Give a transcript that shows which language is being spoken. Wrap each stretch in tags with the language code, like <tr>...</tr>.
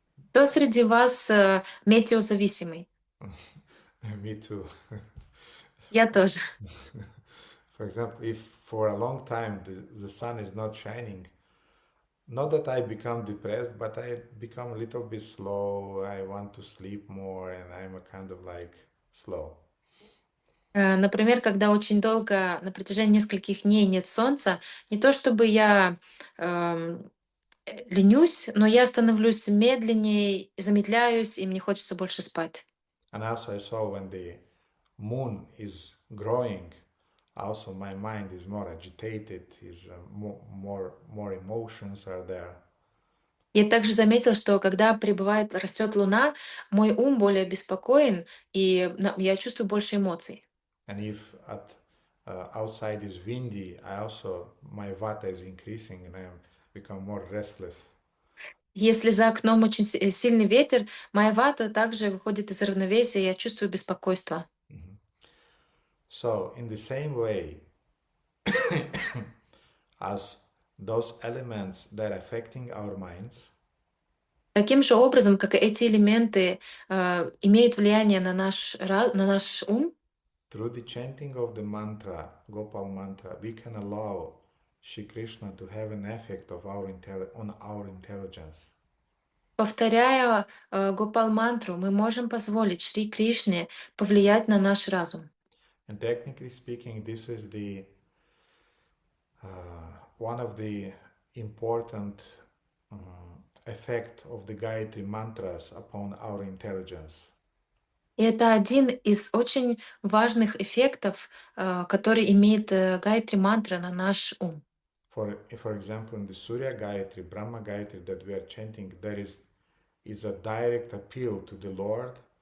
<ru>Кто среди вас метеозависимый?</ru> <en>Me too.</en> <ru>Я тоже.</ru> <en>For example, if for a long time the sun is not shining, not that I become depressed, but I become a little bit slow. I want to sleep more, and I'm a kind of like slow.</en> <ru>Например, когда очень долго, на протяжении нескольких дней нет солнца, не то чтобы я ленюсь, но я становлюсь медленнее, замедляюсь, и мне хочется больше спать.</ru> <en>And also I saw when the moon is growing, also my mind is more agitated, is more emotions are there.</en> <ru>Я также заметила, что когда растет луна, мой ум более беспокоен, и я чувствую больше эмоций.</ru> <en>And if outside is windy, my vata is increasing and I become more restless.</en> <ru>Если за окном очень сильный ветер, моя вата также выходит из равновесия, и я чувствую беспокойство.</ru> <en>So, in the same way, as those elements that are affecting our minds,</en> <ru>Таким же образом, как и эти элементы имеют влияние на наш ум,</ru> <en>through the chanting of the mantra, Gopal Mantra, we can allow Shri Krishna to have an effect on our intelligence.</en> <ru>Повторяя Гопал Мантру, мы можем позволить Шри Кришне повлиять на наш разум.</ru> <en>And technically speaking, this is the one of the important effect of the Gayatri mantras upon our intelligence.</en> <ru>И это один из очень важных эффектов, который имеет Гайатри мантра на наш ум.</ru> <en>For example, in the Surya Gayatri, Brahma Gayatri that we are chanting, there is a direct appeal to the Lord.</en>